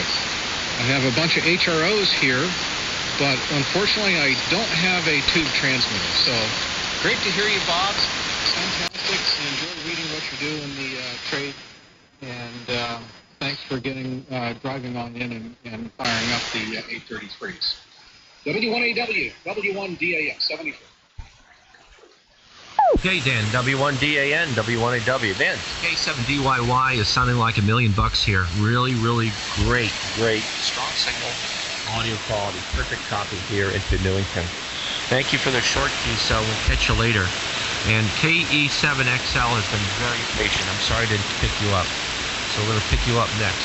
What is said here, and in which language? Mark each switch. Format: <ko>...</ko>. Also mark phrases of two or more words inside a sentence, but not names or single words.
<en>I have a bunch of HROs here, but unfortunately I don't have a tube transmitter. So great to hear you, Bob. Fantastic. I enjoy reading what you do in the trade. And thanks for driving on in and firing up the 833s. W1AW, W1DAN, 74. Okay, Dan, W1DAN, W1AW. Dan, K7DYY is sounding like $1 million here. Really, really great, strong signal, audio quality, perfect copy here into Newington. Thank you for the short key, so we'll catch you later. And KE7XL has been very patient. I'm sorry I didn't pick you up. So we're going to pick you up next.</en>